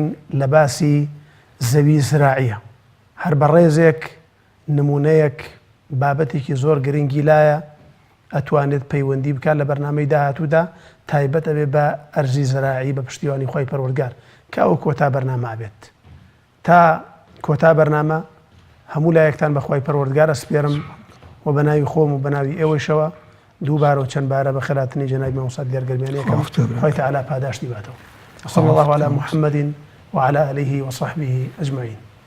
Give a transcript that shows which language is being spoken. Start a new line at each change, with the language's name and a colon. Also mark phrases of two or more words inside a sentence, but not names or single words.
Central Kurdish: لە باسی زەوی زراعیە هەر بە ڕێزێک نمونەیەک بابەتێکی زۆر گرنگی لایە ئەتوانێت پەیوەندی بکات لە بەرنامەی داهاتوودا تایبەت ئەبێ بە ئەرزی زراعی بە پشتیوانی خۆی پەروەردگار کە ئەو کۆتا بەرنامە بێت تا کۆتا بەرنامە هەموو لایەکتان بەخوای پەروەردگار ئەسپێرم و بە ناوی خۆم و بە ناوی ئێوەشەوە دووبارە و چەند بارە بە خێراتنی جەنابی مامۆستا دیارگەرمیانیەکەم خوای تەعالا پاداشتی باتەوە.
Arabic: صلى الله على محمد وعلى آله وصحبه أجمعين.